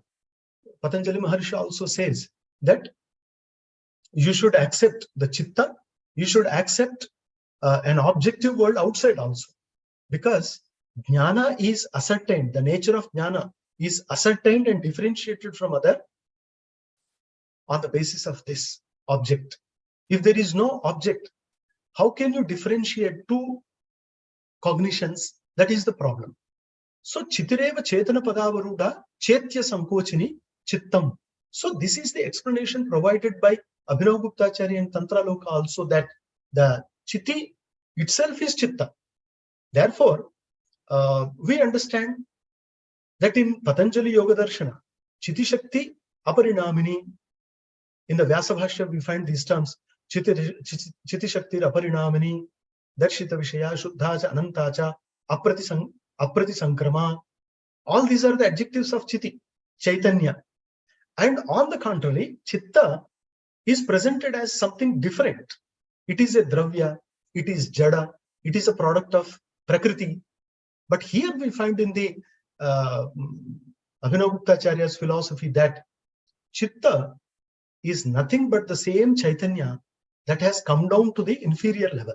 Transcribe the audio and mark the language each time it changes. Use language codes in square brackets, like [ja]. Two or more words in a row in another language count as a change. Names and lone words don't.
[en] Patanjali Maharshi also says that you should accept the chitta, you should accept an objective world outside also, because jnana is ascertained, the nature of jnana is ascertained and differentiated from other on the basis of this object. If there is no object, how can you differentiate two cognitions? That is the problem. [sa] So chitireva chetana padavaruda chetya sankochini chittam. [en] So this is the explanation provided by Abhinavagupta Acharya and Tantraloka also, that the chitti itself is chitta. Therefore, we understand that in Patanjali Yoga Darshana, [sa] Chitti Shakti Aparinamini, [en] in the Vyasa Bhashya we find these terms, [sa] Chitti Shakti Aparinamini, Darshita Vishaya, Shuddhacha, Anantacha, Aprati Sankrama. [en] All these are the adjectives of Chitti, Chaitanya. And on the contrary, Chitta is presented as something different. It is a Dravya, it is Jada, it is a product of Prakriti. But here we find in the Abhinavagupta Acharya's philosophy that Chitta is nothing but the same Chaitanya that has come down to the inferior level.